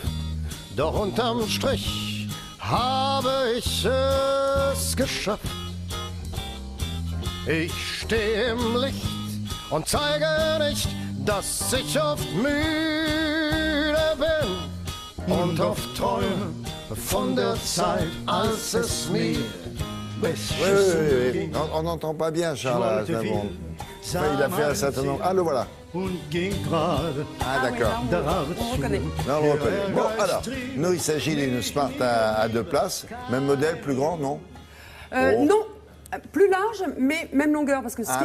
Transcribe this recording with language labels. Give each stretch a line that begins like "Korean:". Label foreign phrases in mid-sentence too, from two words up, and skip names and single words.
German: Doch unterm Strich habe ich es geschafft. Ich stehe im Licht und zeige nicht, dass ich oft müde bin und oft träume von der Zeit, als es mir
French: Oui. On n'entend pas bien, Charles Aznavour. Enfin, il a fait un certain nombre. Ah, le voilà. Ah, d'accord. On reconnaît. Là, on reconnaît. Bon, alors, nous, il s'agit d'une Smart à 2 places. Même modèle, plus grand, non? Non, plus large, mais même longueur, parce que ce qui fait